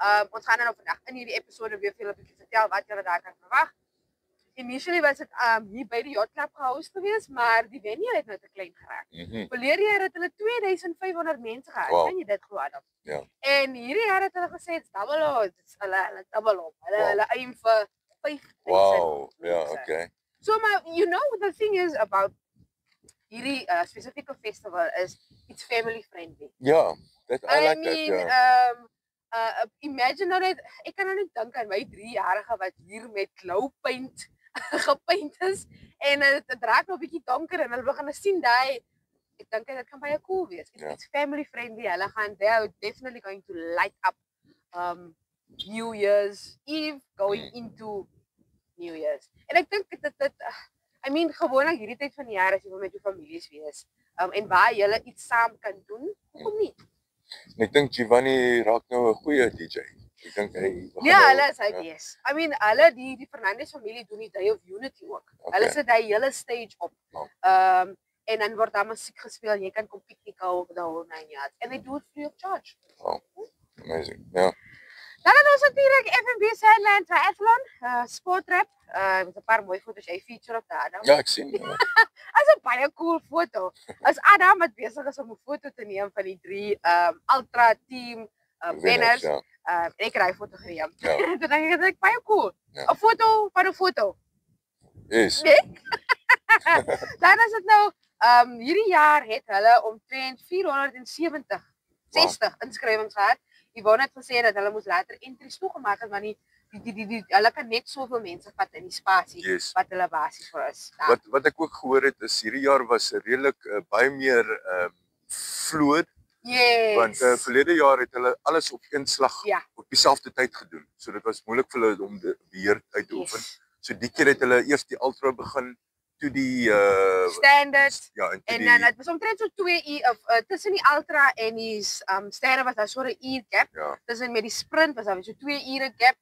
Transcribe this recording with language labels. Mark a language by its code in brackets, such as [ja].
[af] Ons gaan dan nou vandag in hierdie episode weer vir julle 'n bietjie vertel wat julle daar kan verwag. Initially was dit hier by die Yacht Club gehost geweest, maar die venue het nou te klein geraak. Verlede jaar het hulle 2500 mense gehad. Kan jy dit glo, Adam? Ja. En hierdie jaar het hulle gesê dit's hulle double op. Hulle aim vir 5000. Wow. Ja, okay. So maar [en] the thing is about [af] hierdie spesifieke [en] festival is it's family friendly. Ja, I like that. [af] Imagine nou net ek kan nou net dink aan my 3-jarige wat hier met glow paint gepaint is en dit raak nou 'n bietjie donker en hulle begin sien daai ek dink dit kan baie cool wees. [en] It's family friendly. [af] Hulle gaan [en] they're definitely going to light up New Year's Eve going into New Year's. [af] En ek dink dit gewoonlik hierdie tyd van die jaar as jy wil met jou families wees en waar julle iets saam kan doen, hoekom nie? Ek dink Giovanni raak nou 'n goeie DJ. Ek dink hy hulle is yes. Hulle die Fernandes familie doen die Day of Unity ook. Hulle sit daai hele stage op. En dan word daar musiek gespeel en jy kan kom piknik hou op [en] the whole 9 yards. And they do it free of charge. Wow. Amazing. Ja. [af] Dan het ons natuurlijk FNB Sandland Triathlon, sportrap. Met 'n paar mooi foto's jy feature op daar. Ja, ek sien. As 'n baie cool foto. As Adam wat besig is om 'n foto te neem van die 3 ultra team wenners. En ek het daai foto geneem. Toe dink ek dit baie cool. 'n Foto van 'n foto. [en] Yes. [af] Dan is dit nou hierdie jaar het hulle omtrent 460 inskrywings gehad. Yvonne het gesê dat hulle moes later entries toegemaak het, want hulle kan net soveel mense vat in die spasie wat hulle basies vir is. Wat ek ook gehoor het is hierdie jaar was redelik baie meer vloed. [en] Yes. [af] Want verlede jaar het hulle alles op een slag op dieselfde tyd gedoen. So dit was moeilik vir hulle om die beheer uit te oefen. So die keer het hulle eers die ultra begin to die Standard. ja, en toe En die dan het was omtrent so 2 uur of tussen die ultra en die standard was daar so 'n uur gap. ja, Tussen met die sprint was daar so 2 ure gap